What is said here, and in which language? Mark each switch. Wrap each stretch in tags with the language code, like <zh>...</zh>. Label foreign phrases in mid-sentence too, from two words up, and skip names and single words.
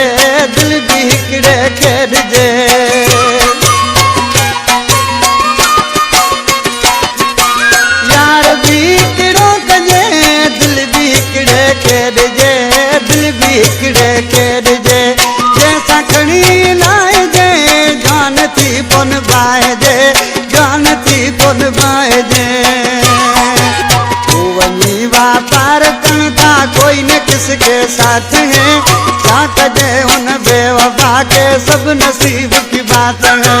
<sd>दिल भी किड़े खेॾजे। यार भी किड़ो कजे दिल भी किड़े खेॾजे। दिल भी किड़े खेॾजे। जैसा खणी लाइजे जान थी पुन बाइजे। जान थी पुन बाइजे। पार कन था</sd> <ur>کوئی نہ کس کے ساتھ ہے.</ur> <sd>छा कजे</sd> <ur>ان بے وفا کے سب نصیب کی بات ہے.</ur>